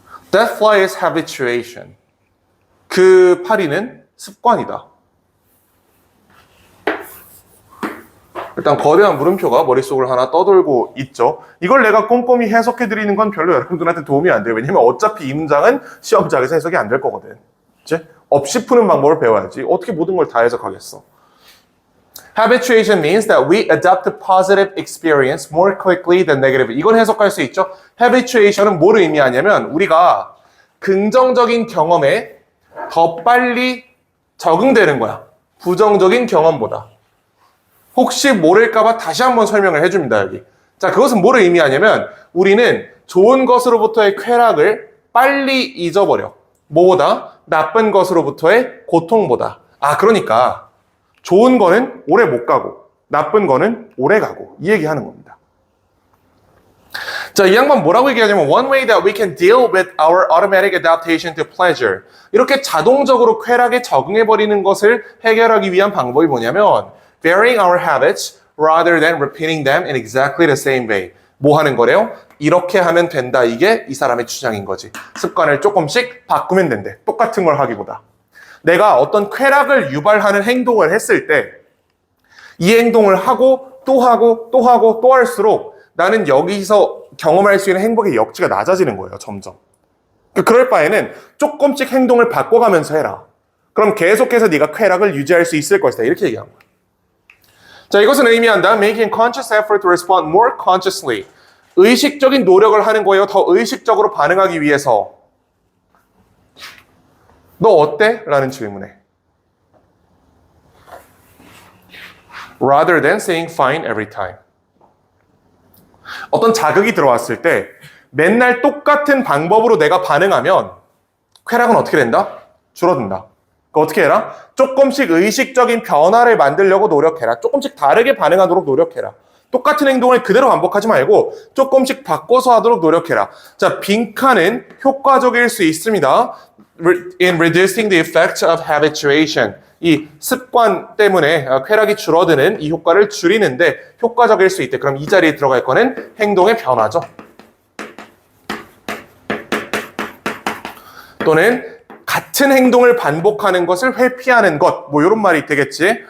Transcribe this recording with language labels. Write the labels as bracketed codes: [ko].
[en] That fly is habituation. [ko] 그 파리는 습관이다. 일단 거대한 물음표가 머릿속을 하나 떠돌고 있죠. 이걸 내가 꼼꼼히 해석해드리는 건 별로 여러분들한테 도움이 안 돼요. 왜냐면 어차피 이 문장은 시험장에서 해석이 안 될 거거든. 그치? 없이 푸는 방법을 배워야지. 어떻게 모든 걸 다 해석하겠어. [en] Habituation means that we adopt a positive experience more quickly than negative. [ko] 이건 해석할 수 있죠. Habituation은 뭘 의미하냐면 우리가 긍정적인 경험에 더 빨리 적응되는 거야. 부정적인 경험보다. 혹시 모를까봐 다시 한번 설명을 해줍니다, 여기. 자, 그것은 뭘 의미하냐면, 우리는 좋은 것으로부터의 쾌락을 빨리 잊어버려. 뭐보다? 나쁜 것으로부터의 고통보다. 아, 그러니까, 좋은 거는 오래 못 가고, 나쁜 거는 오래 가고, 이 얘기 하는 겁니다. [en] 자, [ko] 이 양반 뭐라고 얘기하냐면, [en] one way that we can deal with our automatic adaptation to pleasure. [ko] 이렇게 자동적으로 쾌락에 적응해버리는 것을 해결하기 위한 방법이 뭐냐면, [en] varying our habits rather than repeating them in exactly the same way. [ko] 뭐 하는 거래요? 이렇게 하면 된다. 이게 이 사람의 주장인 거지. 습관을 조금씩 바꾸면 된대. 똑같은 걸 하기보다. 내가 어떤 쾌락을 유발하는 행동을 했을 때 이 행동을 하고 또 하고 또 하고 또 할수록 나는 여기서 경험할 수 있는 행복의 역치가 낮아지는 거예요, 점점. 그럴 바에는 조금씩 행동을 바꿔가면서 해라. 그럼 계속해서 네가 쾌락을 유지할 수 있을 것이다. 이렇게 얘기한 거예요. 자, 이것은 의미한다. [en] Making conscious effort to respond more consciously. [ko] 의식적인 노력을 하는 거예요. 더 의식적으로 반응하기 위해서. 너 어때? 라는 질문에. [en] Rather than saying fine every time. [ko] 어떤 자극이 들어왔을 때 맨날 똑같은 방법으로 내가 반응하면 쾌락은 어떻게 된다? 줄어든다. 어떻게 해라? 조금씩 의식적인 변화를 만들려고 노력해라. 조금씩 다르게 반응하도록 노력해라. 똑같은 행동을 그대로 반복하지 말고 조금씩 바꿔서 하도록 노력해라. 자, 빈칸은 효과적일 수 있습니다. [en] In reducing the effects of habituation. [ko] 이 습관 때문에 쾌락이 줄어드는 이 효과를 줄이는데 효과적일 수 있대. 그럼 이 자리에 들어갈 거는 행동의 변화죠. 또는 같은 행동을 반복하는 것을 회피하는 것, 뭐 이런 말이 되겠지.